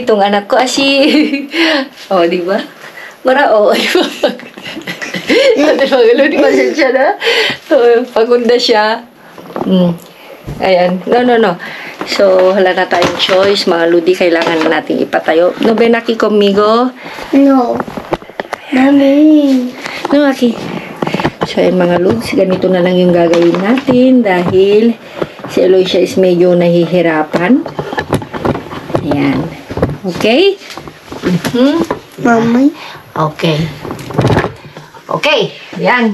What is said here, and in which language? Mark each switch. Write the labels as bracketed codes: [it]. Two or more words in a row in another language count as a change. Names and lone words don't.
[tl] Itong anak ko asi. O, di ba? Marao. Ate mga ludi, pasensya na. Pagunda siya. Ayan. No. So, wala na tayong choice. Mga ludi, kailangan na natin ipatayo. [es] No ven aquí conmigo? No. Mami. No, Aki. [tl] So, ayan mga lods, ganito na lang yung gagawin natin dahil si Eloisa is medyo nahihirapan. Ayan. Okay? Mami. Okay. Okay. Ayan.